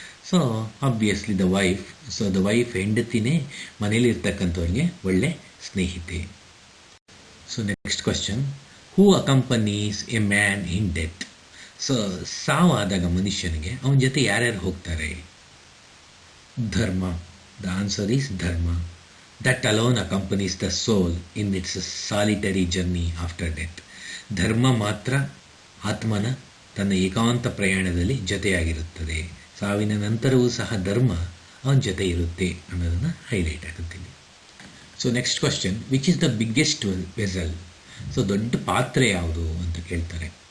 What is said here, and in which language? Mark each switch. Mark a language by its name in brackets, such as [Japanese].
[English] So obviously the wife. [Kannada] So the wife, ಹೆಂಡತಿನೇ ಮನೇಲಿ ಇರ್ತಕ್ಕಂಥವ್ರಿಗೆ ಒಳ್ಳೆ ಸ್ನೇಹಿತೆ. [English] So next question, who accompanies a man in death? [Kannada] So ಸಾವಾದಾಗ ಮನುಷ್ಯನಿಗೆ ಅವನ ಜೊತೆ ಯಾರ್ಯಾರು ಹೋಗ್ತಾರೆ? [English] ಧರ್ಮ. The answer is dharma. That alone accompanies the soul in its solitary journey after death. [Kannada] ಧರ್ಮ ಮಾತ್ರ ಆತ್ಮನ ತನ್ನ ಏಕಾಂತ ಪ್ರಯಾಣದಲ್ಲಿ ಜೊತೆಯಾಗಿರುತ್ತದೆ. ಸಾವಿನ ನಂತರವೂ ಸಹ ಧರ್ಮ ಅವನ ಜೊತೆ ಇರುತ್ತೆ ಅನ್ನೋದನ್ನು highlight ಆಗುತ್ತೀನಿ. [English] So next question, which is the biggest vessel? So [Kannada] ದೊಡ್ಡ ಪಾತ್ರೆ ಯಾವುದು ಅಂತ ಕೇಳ್ತಾರೆ.